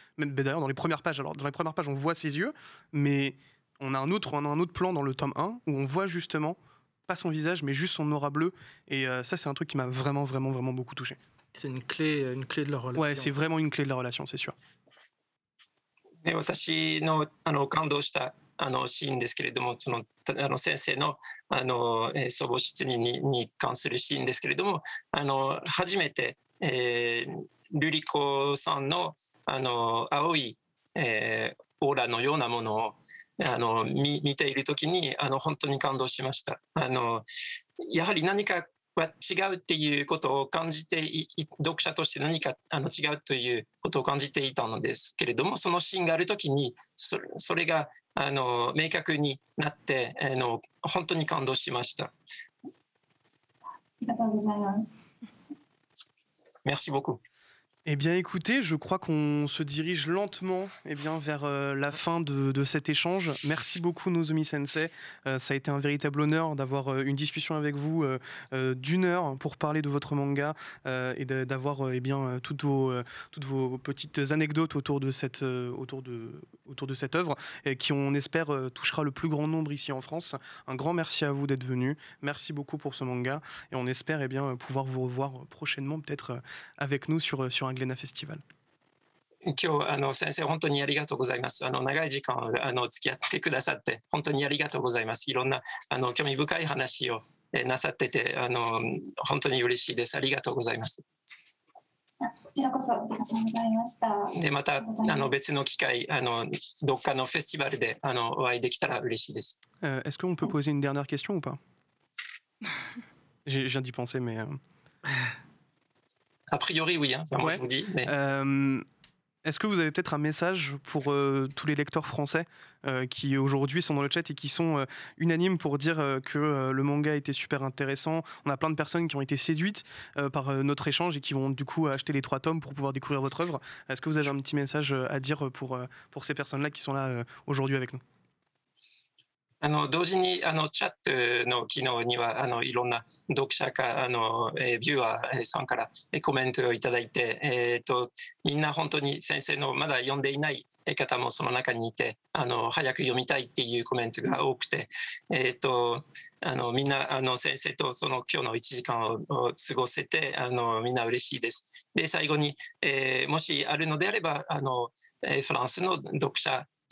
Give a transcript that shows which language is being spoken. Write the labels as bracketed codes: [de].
[fr] Même d'ailleurs dans les premières pages. Alors dans les premières pages, on voit ses yeux, mais on a un autre plan dans le tome 1 où on voit justement pas son visage, mais juste son aura bleue. Et ça, c'est un truc qui m'a vraiment, vraiment, vraiment beaucoup touché. C'est une clé de leur relation. Ouais, c'est vraiment une clé de la relation, c'est sûr. [ja] 私の感動したシーンですけれども、先生の祖母失眠に関するシーンですけれども、初めて、ルリコさんの青い、オーラのようなものを見ているときに本当に感動しました。やはり何かは違うっていうことを感じて読者として何か違うということを感じていたのですけれども、そのシーンがあるときにそれが明確になって本当に感動しました。ありがとうございます。 [fr] Merci beaucoup. Eh bien écoutez, je crois qu'on se dirige lentement vers la fin de cet échange. Merci beaucoup Nozomi Sensei. Ça a été un véritable honneur d'avoir une discussion avec vous d'une heure pour parler de votre manga et d'avoir toutes vos petites anecdotes autour de cette œuvre qui, on espère, touchera le plus grand nombre ici en France. Un grand merci à vous d'être venu. Merci beaucoup pour ce manga et on espère pouvoir vous revoir prochainement, peut-être avec nous sur un Glénat Festival. [ja] 今日先生本当にありがとうございます。長い時間付き合ってくださって本当にありがとうございます。いろんな興味深い話をなさってて本当に嬉しいです。ありがとうございます。こちらこそありがとうございました。でまた別の機会どっかのフェスティバルでお会いできたら嬉しいです。 [fr] Est-ce qu'on peut poser une dernière question ou pas? Je viens d'y penser, mais A priori, oui. Enfin, moi, je vous dis. Mais... Est-ce que vous avez peut-être un message pour tous les lecteurs français qui aujourd'hui sont dans le chat et qui sont unanimes pour dire que le manga était super intéressant? On a plein de personnes qui ont été séduites par notre échange et qui vont du coup acheter les 3 tomes pour pouvoir découvrir votre œuvre. Est-ce que vous avez un petit message à dire pour ces personnes-là qui sont là aujourd'hui avec nous? [ja] 同時にチャットの機能にはいろんな読者かビューアーさんからコメントをいただいて、みんな本当に先生のまだ読んでいない方もその中にいて早く読みたいっていうコメントが多くて、みんな先生とその今日の1時間を過ごせてみんな嬉しいです。で最後に、もしあるのであればフランスの読者